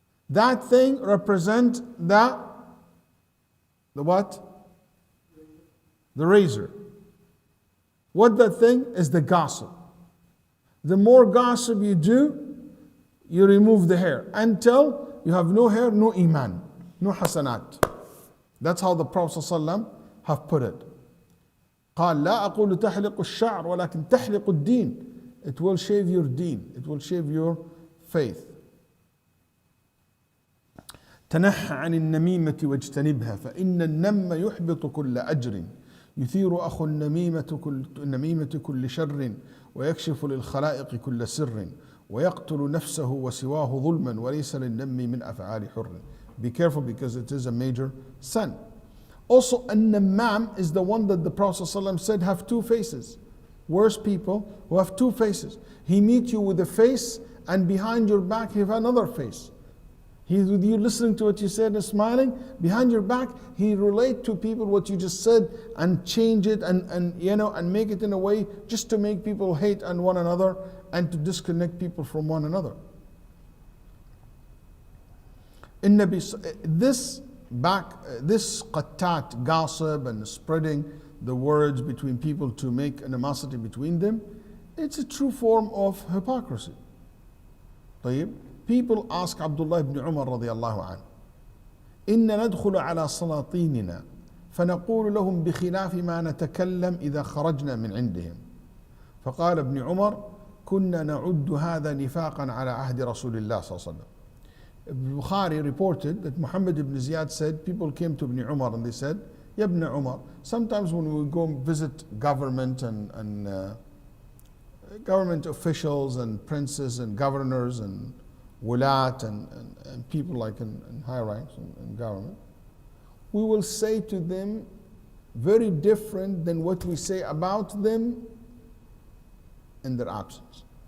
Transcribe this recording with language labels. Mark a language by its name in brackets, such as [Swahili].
[English] That thing represent the what? The razor. What that thing is the gossip. The more gossip you do, you remove the hair until you have no hair, no iman, no hasanat. That's how the Prophet ﷺ have put it. [Arabic] قال لا أقول تحلق الشعر ولكن تحلق الدين. [English] It will shave your deen. It will shave your faith. [Arabic] تنحى عن النميمة واجتنبها فإن النم يحبط كل أجر يثير أخو النميمة كل شر ويكشف للخلائق كل سر ويقتل نفسه وسواه ظلما وليس للنم من أفعال حر. [English] Be careful because it is a major sin. Also, an-nammam is the one that the Prophet ﷺ said have two faces. Worse people who have two faces. He meets you with a face and behind your back he have another face. He's with you listening to what you said and smiling. Behind your back, he relate to people what you just said and change it and you know and make it in a way just to make people hate on one another and to disconnect people from one another. This qattat, gossip and spreading the words between people to make animosity between them, it's a true form of hypocrisy. [Arabic] طيب. [English] People ask Abdullah ibn Umar radiyallahu anhu, [Arabic] إن ندخل على سلاطيننا فنقول لهم بخلاف ما نتكلم إذا خرجنا من عندهم. فقال ابن عمر كنا نعد هذا نفاقا على عهد رسول الله صلى الله عليه وسلم. [English] Bukhari reported that Muhammad ibn Ziyad said, people came to Ibn Umar and they said, Ya Ibn Umar, sometimes when we go visit government and government officials and princes and governors and wulat and people like in high ranks in government, we will say to them very different than what we say about them in their absence.